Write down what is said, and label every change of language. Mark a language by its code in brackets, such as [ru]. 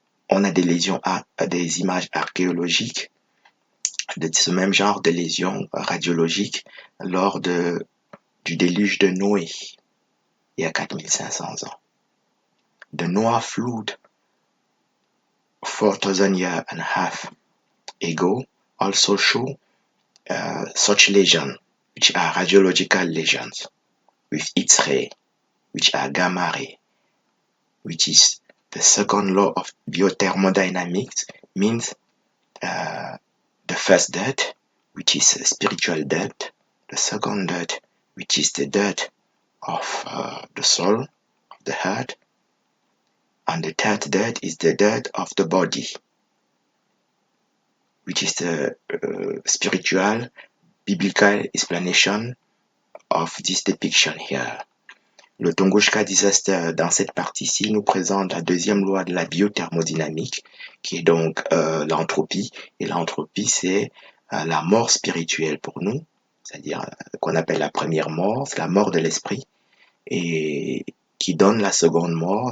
[fr] On a des lésions, des images archéologiques de ce même genre de lésions radiologiques lors du déluge de Noé, il y a 4500 ans. [en] The Noah flood 4,000 years and a half ago also show such lesions, which are radiological lesions, with its ray, which are gamma ray, which is the second law of biothermodynamics, means the first death, which is spiritual death, the second death, which is the death of the soul, of the heart, and the third death is the death of the body, which is the spiritual, biblical explanation of this depiction here. [fr] Le Tunguska disaster, dans cette partie-ci, nous présente la deuxième loi de la biothermodynamique, qui est donc l'entropie. Et l'entropie, c'est la mort spirituelle pour nous, c'est-à-dire qu'on appelle la première mort, c'est la mort de l'esprit, et qui donne la seconde mort.